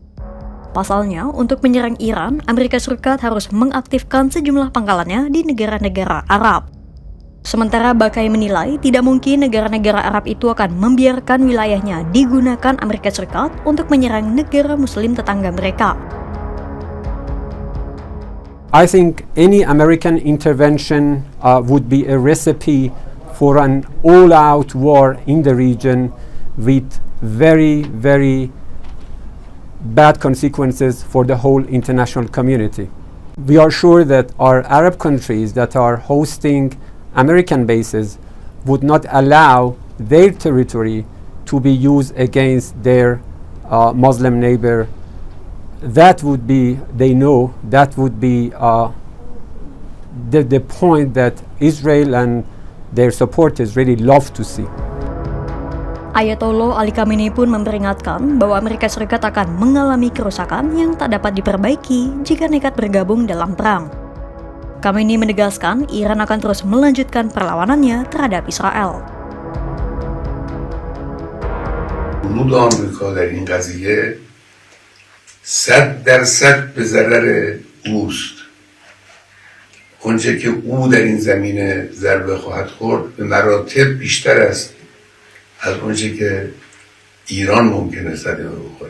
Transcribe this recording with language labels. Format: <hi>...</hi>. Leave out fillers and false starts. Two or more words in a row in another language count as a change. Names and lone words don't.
<id>Pasalnya, untuk menyerang Iran, Amerika Serikat harus mengaktifkan sejumlah pangkalannya di negara-negara Arab. Sementara Bakai menilai tidak mungkin negara-negara Arab itu akan membiarkan wilayahnya digunakan Amerika Serikat untuk menyerang negara Muslim tetangga mereka.</id> <en>I think any American intervention would be a recipe for an all-out war in the region with very, very bad consequences for the whole international community. We are sure that our Arab countries that are hosting American bases would not allow their territory to be used against their Muslim neighbor. That would be, they know, that would be the point that Israel and their supporters really love to see.</en> <id>Ayatollah Ali Khamenei pun memperingatkan bahwa Amerika Serikat akan mengalami kerusakan yang tak dapat diperbaiki jika nekat bergabung dalam perang. Khamenei menegaskan Iran akan terus melanjutkan perlawanannya terhadap Israel.</id> <fa>جنود آمریکا در این قضیه 100% به ضرر اوست. اونچه که او در این زمینه ضربه خواهد خورد به مراتب بیشتر است از اونچه که ایران ممکنه صدمه بخوره.</fa>